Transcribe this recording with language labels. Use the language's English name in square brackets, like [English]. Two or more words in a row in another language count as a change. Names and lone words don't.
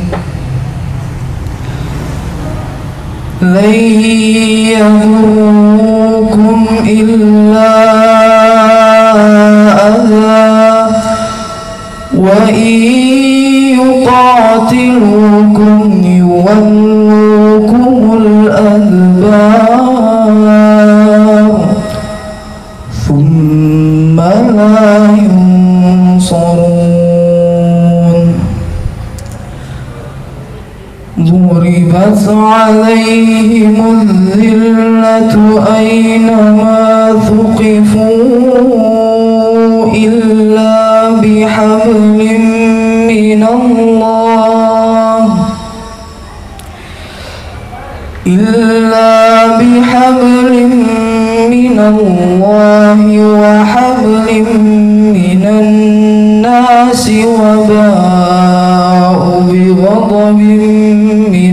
[Arabic] لن يضروكم إلا أذى وإن يقاتلوكم يولوكم الأدبار ثم لا ينصرون. ضربت عليهم الذلة أينما ثقفوا إلا بحبل من الله وحبل من الناس وباءوا بغضب